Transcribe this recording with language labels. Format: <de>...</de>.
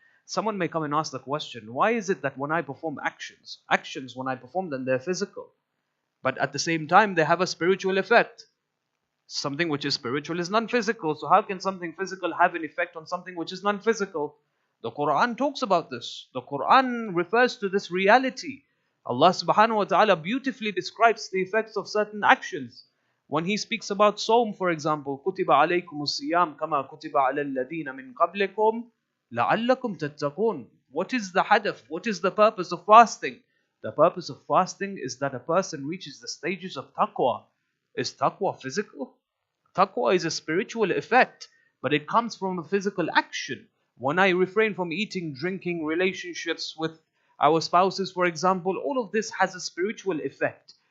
<en>Someone may come and ask the question, why is it that when I perform actions when I perform them, they're physical, but at the same time they have a spiritual effect? Something which is spiritual is non-physical. So how can something physical have an effect on something which is non-physical? The Quran talks about this. The Quran refers to this reality. Allah subhanahu wa ta'ala beautifully describes the effects of certain actions. When He speaks about Sawm, for example,</en> <ar>كُتِبَ عَلَيْكُمُ الصِّيَامُ كَمَا كُتِبَ عَلَى الَّذِينَ مِنْ قَبْلِكُمْ لَعَلَّكُمْ تَتَّقُونَ.</ar> <en>What is the hadaf? What is the purpose of fasting? The purpose of fasting is that a person reaches the stages of taqwa. Is taqwa physical? Taqwa is a spiritual effect, but it comes from a physical action. When I refrain from eating, drinking, relationships with our spouses, for example, all of this has a spiritual effect.</en>